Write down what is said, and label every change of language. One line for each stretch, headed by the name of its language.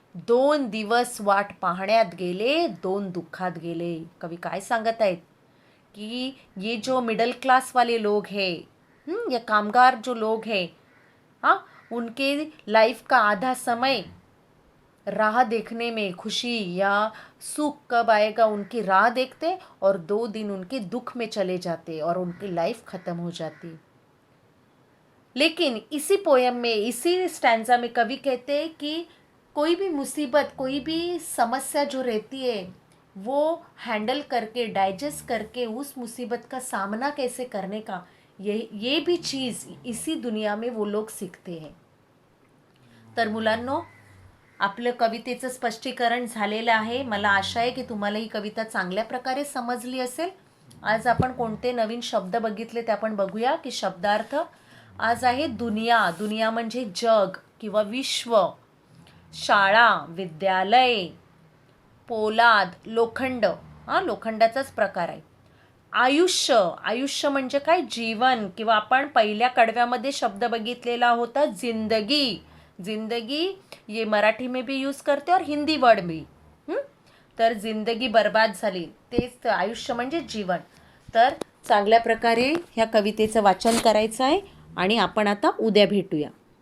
Marathi: 2 दिवस वाट पाहण्यात गेले, 2 दुःखात गेले. कवी काय सांगत आहेत
Hindi: कि ये जो मिडिल क्लास वाले लोग हैं, ये कामगार जो लोग हैं, हाँ, उनके लाइफ का आधा समय राह देखने में, खुशी या सुख कब आएगा उनकी राह देखते, और 2 दिन उनके दुख में चले जाते और उनकी लाइफ खत्म हो जाती. लेकिन इसी पोयम में, इसी स्टैंजा में कवि कहते हैं कि कोई भी मुसीबत, कोई भी समस्या जो रहती है, वो हैंडल करके, डाइजेस्ट करके, उस मुसीबत का सामना कैसे करने का, ये भी चीज़ इसी दुनिया में वो लोग सीखते हैं.
Marathi: तर मुलांनो, आपलं कवितेचं स्पष्टीकरण झालेलं आहे. मला आशा आहे की तुम्हाला ही कविता चांगल्या प्रकारे समजली असेल. आज आपण कोणते नवीन शब्द बघितले ते आपण बघूया की शब्दार्थ. आज आहे दुनिया. दुनिया म्हणजे जग किंवा विश्व. शाळा, विद्यालय. पोलाद, लोखंड, लोखंडाचाच प्रकार आहे. आयुष्य, आयुष्य म्हणजे काय, जीवन, किंवा आपण पहिल्या कडव्यामध्ये शब्द बघितलेला होता जिंदगी.
Hindi: जिंदगी ये मराठी में भी यूज करते और हिंदी वर्ड भी.
Marathi: तर जिंदगी बर्बाद झाली, तेच आयुष्य म्हणजे जीवन. तर चांगल्या प्रकारे ह्या कवितेचं वाचन करायचं आहे आणि आपण आता उद्या भेटूया.